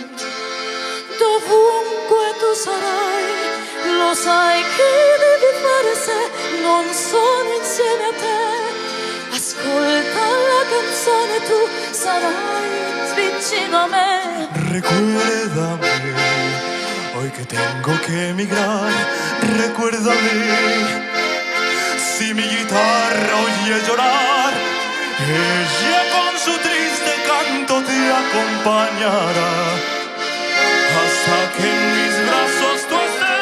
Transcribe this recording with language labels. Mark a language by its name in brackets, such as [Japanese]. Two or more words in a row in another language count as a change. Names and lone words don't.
[Italian] Dovunque tu sarai, lo sai che devi fare se non sono insieme a te. Ascolta la canzone, tu sarai vicino a me. [Spanish] Recuérdame, hoy que tengo que emigrar. Recuérdame, si mi guitarra oye llorar, ella con su triste canto te acompañará hasta que en mis brazos tú estés.